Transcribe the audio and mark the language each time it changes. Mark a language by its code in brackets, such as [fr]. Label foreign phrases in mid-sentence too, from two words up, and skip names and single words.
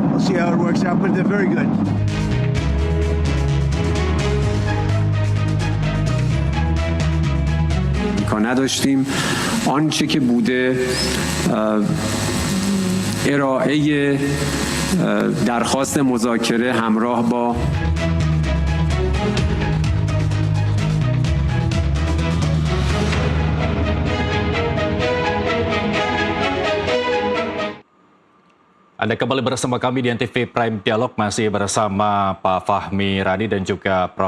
[en] see how it works out, but they're very good. [fa] نداشتیم آنچه که بوده ارائه درخواست مذاکره همراه با [id] Anda kembali bersama kami di NTV Prime Dialog, masih bersama Pak Fahmi Rani dan juga Prof.